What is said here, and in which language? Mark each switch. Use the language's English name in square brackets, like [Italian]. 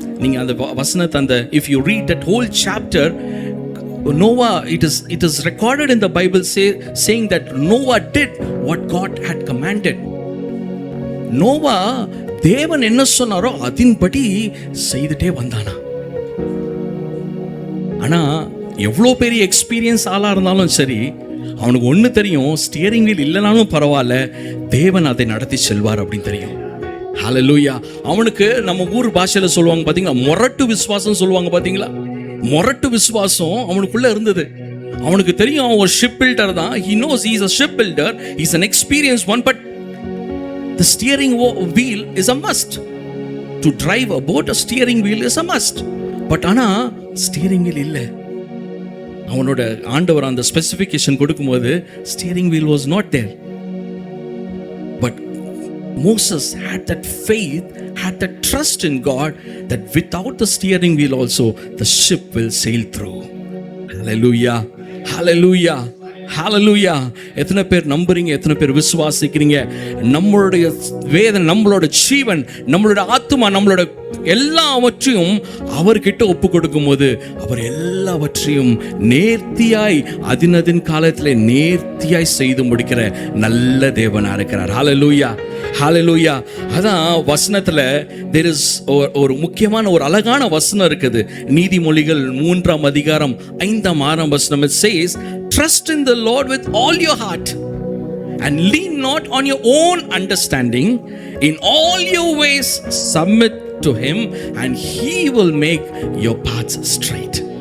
[Tamil] நீங்க அந்த வசனத்தை அந்த [English] if you read that whole chapter, Noah, it is recorded in the Bible saying that Noah did what God had commanded. [Tamil] Noah தேவன் என்ன சொன்னாரோ அதின்படி செய்துட்டே வந்தானா. ஆனா எவ்வளோ பெரிய எக்ஸ்பீரியன்ஸ் ஆளா இருந்தாலும் சரி, அவனுக்கு ஒன்று தெரியும், ஸ்டியரிங் வீல் இல்லைனாலும் பரவாயில்ல, தேவன் அதை நடத்தி செல்வார் அப்படின்னு தெரியும். ஹalleluya. அவனுக்கு நம்ம ஊர் பாஷையில சொல்லுவாங்க பாத்தீங்களா, மொரட்டு விசுவாசம் சொல்லுவாங்க பாத்தீங்களா. மொரட்டு விசுவாசம் அவனுக்குள்ள இருந்தது. அவனுக்கு தெரியும் அவன் ஒரு ஷிப் பில்டர் தான். [English] he knows he is a ship builder, he is an experienced one, but the steering wheel is a must. To drive a boat, a steering wheel is a must. [Tamil] But ஆனா steering wheel இல்லை. அவனோட ஆண்டவர் அந்த specification கொடுக்கும்போது steering wheel [English] was not there. But Moses had that faith, had that trust in God that without the steering wheel also the ship will sail through. [Tamil] Hallelujah, hallelujah, hallelujah. எத்தனை பேர் நம்புறீங்க? எத்தனை பேர் விசுவாசிக்கிறீங்க? நம்மளுடைய வேதனை, நம்மளோட ஜீவன், நம்மளோட ஆத்துமா, நம்மளோட எல்லாவற்றையும் அவர்கிட்ட ஒப்பு கொடுக்கும் போது அவர் எல்லாவற்றையும் நேர்த்தியாய் அதினதின் காலத்தில் நேர்த்தியாய் செய்து முடிக்கிற நல்ல தேவனா இருக்கிறார். ஹalleluya, ஹalleluya. அதான் வசனத்துல [English] there is [Tamil] ஒரு முக்கியமான ஒரு அழகான வசனம் இருக்குது. நீதிமொழிகள் 3ஆம் அதிகாரம் 5ஆம் வசனம். [English] It says, trust in the Lord with all your heart and lean not on your own understanding. In all your ways submit to him, and he will make your paths straight.